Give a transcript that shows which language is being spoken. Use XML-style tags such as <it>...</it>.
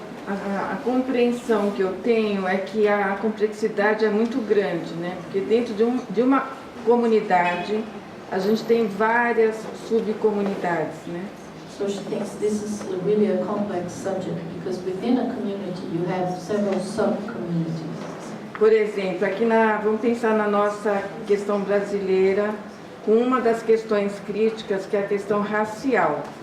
<pt>A compreensão que eu tenho é que a complexidade é muito grande, né? Porque dentro de uma comunidade a gente tem várias subcomunidades, né?</pt> <en>So she thinks this is really a complex subject because within a community you have several sub-communities.</en> <pt>Por exemplo, aqui vamos pensar na nossa questão brasileira, uma das questões críticas que é a questão racial.</pt>